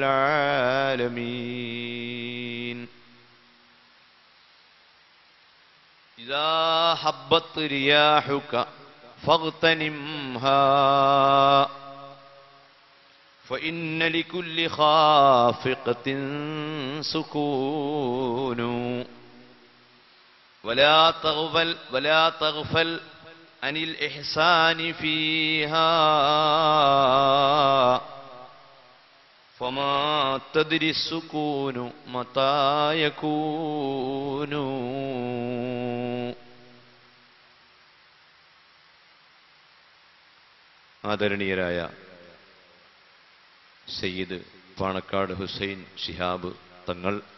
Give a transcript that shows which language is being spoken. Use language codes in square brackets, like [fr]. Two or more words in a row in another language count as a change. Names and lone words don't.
[ar] العالمين إذا هبت رياحك فاغتنمها فإن لكل خافقة سكون ولا تغفل عن الإحسان فيها فما تدري السكون متى يكون. [ml] ആദരണീയരായ സയ്യിദ് പാണക്കാട് ഹുസൈൻ ശിഹാബ് തങ്ങൾ